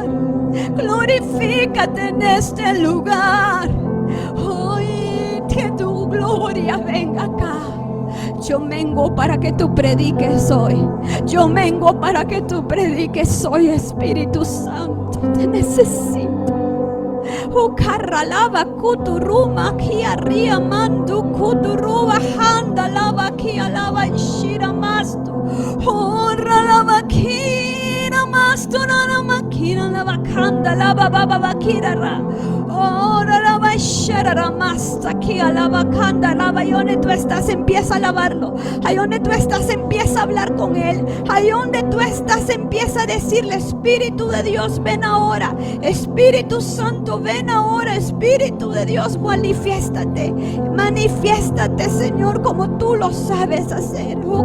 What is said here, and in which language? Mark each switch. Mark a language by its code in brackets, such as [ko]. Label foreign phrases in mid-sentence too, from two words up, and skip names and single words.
[es] Glorifícate en este lugar. Hoy que tu gloria venga acá. Yo vengo para que tú prediques hoy. Yo vengo para que tú prediques hoy, Espíritu Santo. Te necesito. Ukaralava kuturuma kia ria mandu kuturuba handa lava kia lava shira mastu. Ora lava kira mastu na makira lava kanda lava baba bakira ra. Ora lava shara masta kia lava kanda lava. Ahí donde tú estás, empieza a lavarlo. Ahí donde tú estás, empieza a hablar con él. Ahí donde tú estás, empieza a decirle: Espíritu de Dios, ven ahora. Espíritu Santo, ven ahora. Espíritu de Dios, manifiéstate. Manifiéstate, Señor, como tú lo sabes hacer.